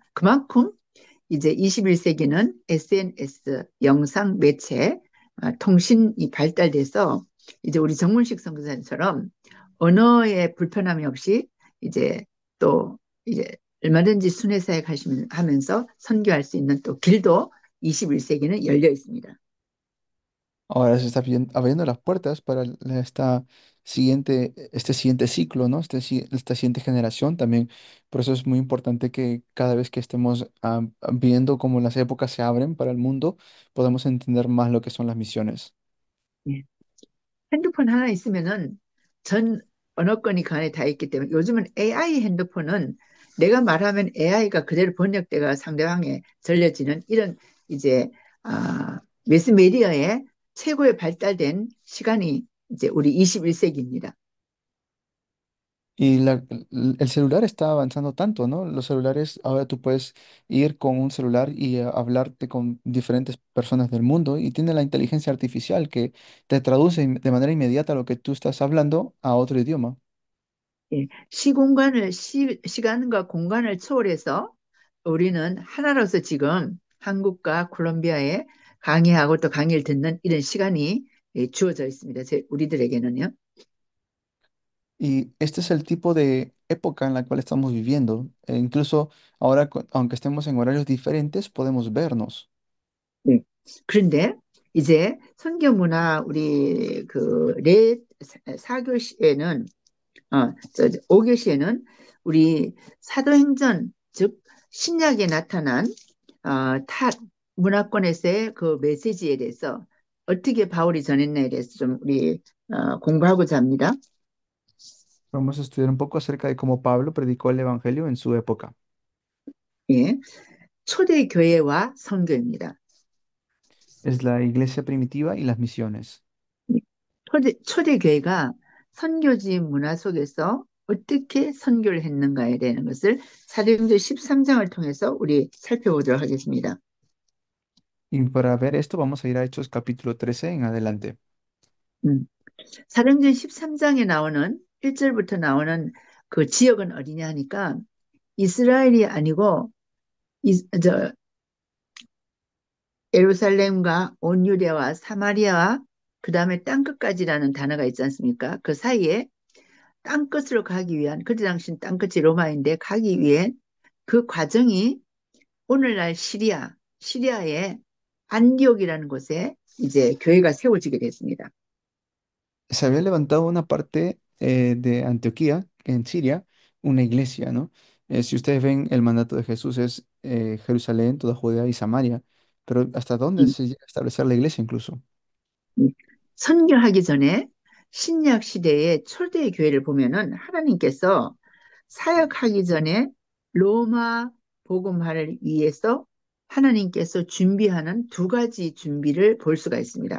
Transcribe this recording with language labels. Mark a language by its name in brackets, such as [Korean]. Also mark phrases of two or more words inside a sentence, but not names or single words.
[Korean] 그만큼 이제 21세기는 SNS, 영상 매체, 통신이 발달돼서 이제 우리 정문식 선교사님처럼 언어의 불편함이 없이 이제 또 이제 얼마든지 순회 사역 하면서 선교할 수 있는 또 길도 21세기는 열려 있습니다. [Spanish] Ahora se está abriendo las puertas para este siguiente ciclo, ¿no? Esta siguiente generación también. Por eso es muy importante que cada vez que estemos viendo cómo las épocas se abren para el mundo, podamos entender más lo que son las misiones. [Korean] 예. 핸드폰 하나 있으면은 전 언어권이 그 안에 다 있기 때문에 요즘은 AI 핸드폰은 내가 말하면 AI가 그대로 번역돼가 상대방에 전려지는 이런 이제 매스미디어의 최고의 발달된 시간이 이제 우리 21세기입니다. [Spanish] Y el celular está avanzando tanto, ¿no? Los celulares, ahora tú puedes ir con un celular y hablarte con diferentes personas del mundo y tiene la inteligencia artificial que te traduce de manera inmediata lo que tú estás hablando a otro idioma. [Korean] 예, 시간과 공간을 초월해서 우리는 하나로서 지금 한국과 콜롬비아에 강의하고 또 강의를 듣는 이런 시간이 주어져 있습니다. 우리들에게는요. [Spanish] Y este es el tipo de época en la cual estamos viviendo. E incluso ahora, aunque estemos en horarios diferentes, podemos vernos. [Korean] 네. 그런데 이제 선교 문화 우리 그레 사교시에는 5교시에는 우리 사도행전 즉 신약에 나타난 타 문화권에서의 그 메시지에 대해서 어떻게 바울이 전했나에 대해서 좀 우리 공부하고자 합니다. [Spanish] Vamos a estudiar un poco acerca de cómo Pablo predicó el Evangelio en su época. [Korean] 예. 초대 교회와 선교입니다. [Spanish] Es la iglesia primitiva y las misiones. [Korean] 초대 교회가 선교지 문화 속에서 어떻게 선교를 했는가에 대한 것을 사도행전 13장을 통해서 우리 살펴보도록 하겠습니다. [Spanish] Y para ver esto vamos a ir a Hechos capítulo 13 en adelante. 음. [Korean] 사도행전 13장에 나오는 1절부터 나오는 그 지역은 어디냐 하니까 이스라엘이 아니고 저 예루살렘과 온 유대와 사마리아와 그 다음에 땅끝까지라는 단어가 있지 않습니까? 그 사이에 땅끝으로 가기 위한, 그때 당시 땅끝이 로마인데 가기 위해 그 과정이 오늘날 시리아의 안디옥이라는 곳에 이제 교회가 세워지게 됐습니다. [Spanish] Se había levantado una parte de Antioquía, en Siria, una iglesia, ¿no? Si ustedes ven, el mandato de Jesús es Jerusalén, toda Judea y Samaria, pero ¿hasta dónde 이- se llega a establecer la iglesia incluso? [Korean] 이 선교하기 전에 신약 시대의 초대 교회를 보면은 하나님께서 사역하기 전에 로마 복음화를 위해서 하나님께서 준비하는 두 가지 준비를 볼 수가 있습니다.